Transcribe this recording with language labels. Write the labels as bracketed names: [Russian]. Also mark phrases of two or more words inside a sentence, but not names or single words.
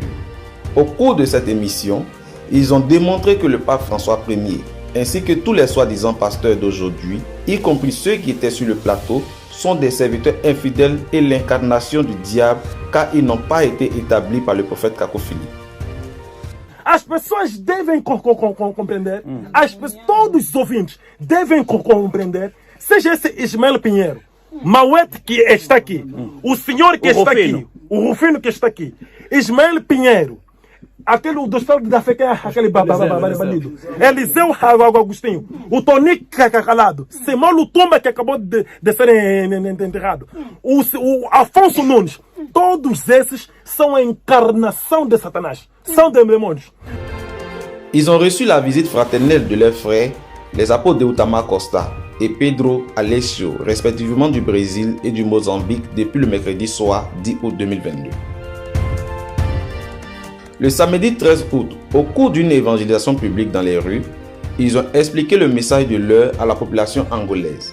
[French] Au cours de cette émission, ils ont démontré que le pape François Ier, ainsi que tous les soi-disant pasteurs d'aujourd'hui, y compris ceux qui étaient sur le plateau, sont des serviteurs infidèles et l'incarnation du diable, car ils n'ont pas été établis par le prophète Kako Philippe. [Portuguese] As pessoas devem compreender, todos os ouvintes devem compreender, seja esse Ismael Pinheiro, Mauete que está aqui, o senhor que está aqui, o Rufino que está aqui, Ismael Pinheiro, aquele do estado da Fé, aquele bandido. Eliseu Agostinho, o Tonico Calado, Semolo Tumba que acabou de ser enterrado, o Afonso Nunes, todos esses são a encarnação de Satanás, são demônios. [French] Ils ont reçu la visite fraternelle de leurs frères, les apôtres Deutama Costa et Pedro Alessio, respectivement du Brésil et du Mozambique, depuis le mercredi soir 10 août 2022. Le samedi 13 août, au cours d'une évangélisation publique dans les rues, ils ont expliqué le message de l'heure à la population angolaise.